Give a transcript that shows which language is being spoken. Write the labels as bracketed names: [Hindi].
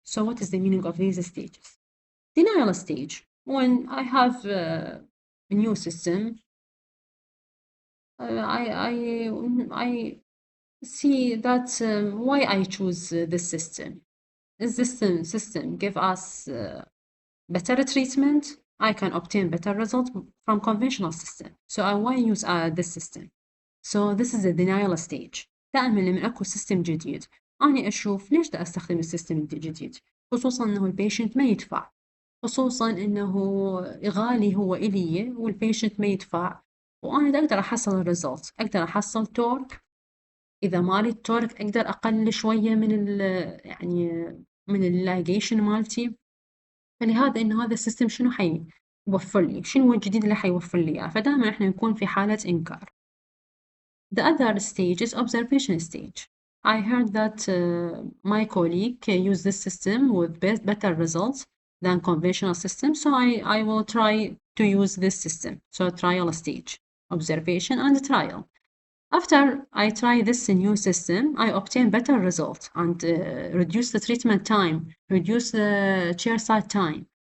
[English] So what is the meaning of these stages? Denial stage, when I have a new system, I see that why I choose this system. Is this system give us better treatment? I can obtain better results from conventional system. So I why use this system. So this is the denial stage. [Arabic] دائما لما اكو سيستم جديد أنا أشوف ليش دا أستخدم السيستم الجديد، خصوصا إنه البيشنت ما يدفع، خصوصا إنه غالي هو إلي والبيشنت ما يدفع، وأنا دا أقدر أحصل الريزلت، أقدر أحصل تورك. إذا مالي التورك أقدر أقلل شوية من يعني من اللايجيشن مالتي. فلهذا إنه هذا السيستم شنو حيوفر لي، شنو الجديد اللي حيوفر لي إياه، فدائما إحنا نكون في حالة إنكار. [English] The other stage is observation stage. I heard that my colleague used this system with better results than conventional system, so I will try to use this system. So trial stage, observation and trial. After I try this new system, I obtain better results and reduce the treatment time, reduce the chairside time.